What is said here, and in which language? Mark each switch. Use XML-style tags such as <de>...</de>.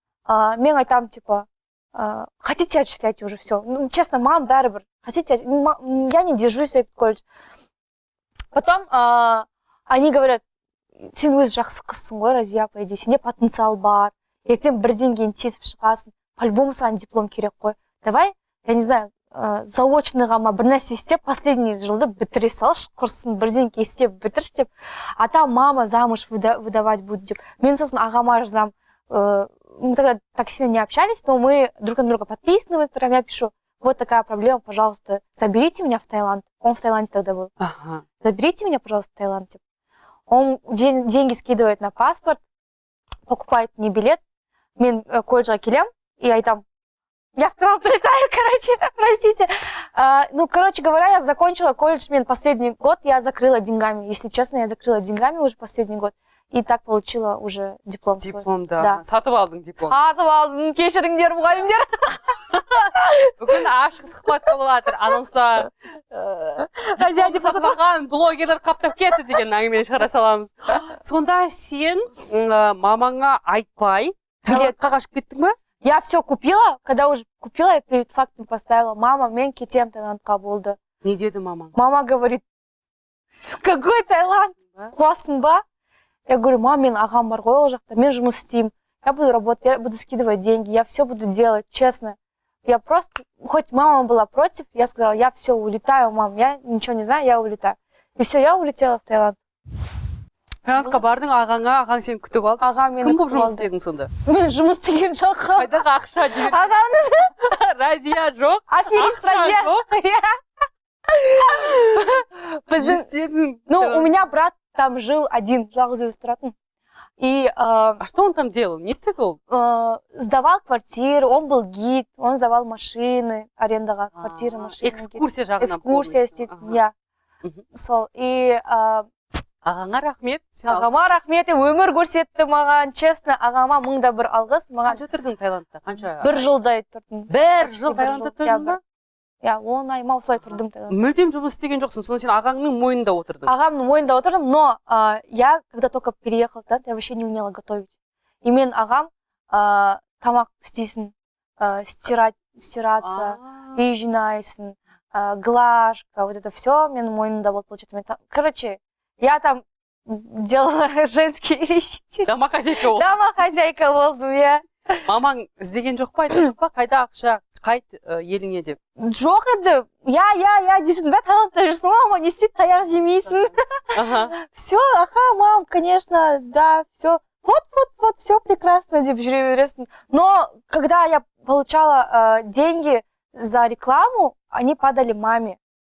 <kk>Мен айтам,</kk> <ru>типа, хотите отчислять уже, все. Ну, честно, мам, бәрібір. Хотите, я не держусь этот колледж. Потом они говорят,</ru> <kk>сен өзі жақсы қызсың ғой, Разия, по идее, сенде потенциал бар. Ертең бірден кейін тесіп шығасың. По-любому саған диплом керек қой.</kk> <ru>Давай, я не знаю,</ru> <kk>заочныйға ма бір нәрсе істеп, последний жылды бітіре салшы, құрсын бірден кейін істеп бітірші деп.</kk> <ru>А там мама замуж выдавать будет деп.</ru> <kk>Мен сосын ағама жазам.</kk> <ru>Мы тогда так сильно не общались, но мы друг на друга подписаны в Инстаграме. Я пишу, вот такая проблема, пожалуйста, заберите меня в Таиланд. Он в Таиланде тогда был. Ага. Заберите меня, пожалуйста, в Таиланд. Типа. Он деньги скидывает на паспорт, покупает мне билет.</ru> <kk>Мен колледжға келем,</kk> <ru>и айтам, я в Таиланд улетаю, короче, простите. Ну, короче говоря, я закончила колледж, мен последний год я закрыла деньгами. Если честно, я закрыла деньгами уже последний год. И так получила уже диплом.</ru> <kk>Диплом, да. Сатып алдың диплом. Сатып алдым, кешіріңдер, мұғалімдер. Бүгін ашық сұхбат болып жатыр. Анонста дипломды сатып алған блогерлер қаптап кетті деген әңгімені шығара саламыз. Сонда сен мамаңа айтпай, билетқа қашып кеттің ба?</kk> <ru>Я все купила, когда уже купила, я перед фактом поставила.</ru> <kk>Мама, мен кетем Таиландқа болды. Не деді мамаң?</kk> <ru>Мама говорит, какой Таиланд?</ru> <kk>Қуасың ба?</kk> <ru>Я говорю,</ru> <kk>мам, мен ағам бар ғой ол жақта, мен жұмыс істеймін.</kk> <ru>Я буду работать, я буду скидывать деньги, я все буду делать, честно. Я просто, хоть мама была против, я сказала, я все улетаю, мам, я ничего не знаю, я улетаю. И все, я улетела в Таиланд.</ru> <kk>Таиландқа бардың, ағаң сен күтіп алды. Кім болып жұмыс істедің сонда? Мен жұмыс істеген жоқпын. Қайдағы ақша жібердің? Ағамның. Разия жоқ. Аферист Разия. Біздің.</kk> <ru>Ну, у меня брат там жил один,</ru> <kk>жалғыз өзі тұратын.</kk> <ru>И, а что он там делал?</ru> <kk>Не істеді ол?</kk> <ru>Сдавал квартиры, он был гид, он сдавал машины, арендаға квартиры, машины.</ru> <kk>Экскурсия жағынан. Экскурсия істейтін, я. Сол. И ағаңа рахмет. Ағама рахмет, өмір көрсетті маған, честно, ағама 1000 алғыс. Қанша тұрдың Таиландта? Бір жылдай тұрдым. Бір жыл Таиландта тұрдың ба? Я, 10 ай ма осылай тұрдым Таиландта. Мүлдем жұмыс істеген жоқсың, сонда сен ағаңның мойнында отырдың. Ағамның мойнында отырдым,</kk> <ru>но я, когда только переехала в Таиланд, я вообще не умела готовить.</ru> <kk>И мен ағам тамақ істейсің, стираться, үй жинайсың, глажка, вот это все мен мойнында болды, получается.</kk> <ru>Короче, я там делала женские вещи.</ru> <kk>Домохозяйка болдың. Домохозяйка болдым, я. Мамаң іздеген жоқ па, айтқан жоқ па, қайда ақша, қайт еліңе деп? Жоқ еді, я дейсің да, Таиландта жүрсің, мама, не істейді, таяқ жемейсің.</kk> <ru>Все, ага, мам, конечно, да, все. Вот, все прекрасно, деп жүре бересің. Но когда я получала деньги за рекламу, они падали маме.</ru>